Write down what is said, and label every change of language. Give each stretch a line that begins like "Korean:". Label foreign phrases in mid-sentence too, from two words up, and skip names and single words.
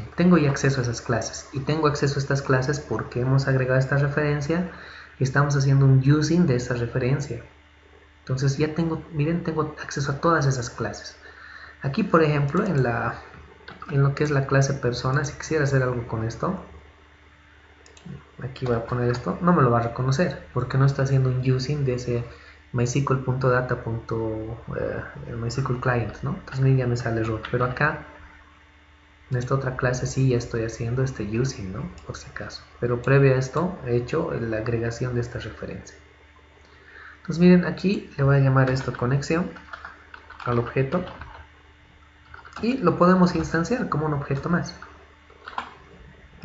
Spanish: Tengo ya acceso a esas clases. Y tengo acceso a estas clases porque hemos agregado esta referencia y estamos haciendo un using de esa referencia. Entonces ya tengo, miren, tengo acceso a todas esas clases. Aquí, por ejemplo, en lo que es la clase persona, si quisiera hacer algo con esto, aquí voy a poner esto, no me lo va a reconocer porque no está haciendo un using de ese mysql.data. MySQL client, ¿no? Entonces ya me sale error, pero acá en esta otra clase sí ya estoy haciendo este using, ¿no? Por si acaso, pero previo a esto he hecho la agregación de esta referencia. Entonces miren, aquí le voy a llamar esto conexión al objeto y lo podemos instanciar como un objeto más, ¿no?